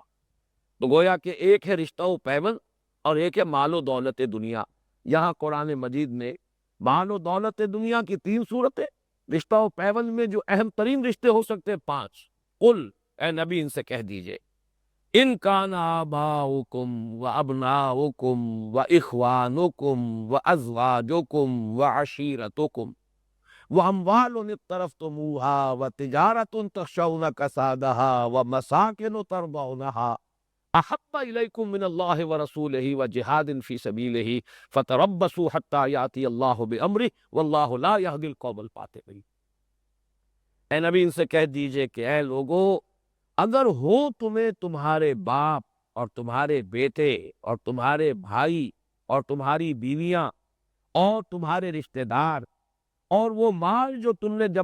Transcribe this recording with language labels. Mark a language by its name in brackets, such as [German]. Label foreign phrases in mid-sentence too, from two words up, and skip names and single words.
[Urdu] تو گویا کہ ایک ہے رشتہ و پیوند اور ایک ہے مال و دولت دنیا۔ یہاں قرآن مجید میں مال و دولت دنیا کی 3 صورتیں، رشتہ و پیوند میں جو اہم ترین رشتے ہو سکتے ہیں 5۔ [Arabic] قل، [Urdu] اے نبی ان سے کہہ دیجئے، [Arabic] ان کان آباؤکم و ابناؤکم و اخوانکم و ازواجکم و عشیرتکم و اموال اقترفتموها و تجارت تخشون کسادها و مساکن ترضونها احب الیکم من اللہ ورسولہ وجہاد فی سبیلہ فتربصوا حتی یاتی اللہ بامرہ واللہ لا یہدی القوم الفاسقین۔ [Urdu] اے نبی ان سے کہہ دیجئے کہ اے لوگو، اگر ہو تمہیں تمہارے باپ اور تمہارے بیٹے اور تمہارے بھائی اور تمہاری بیویاں اور تمہارے رشتہ دار اور وہ مال جو تم نے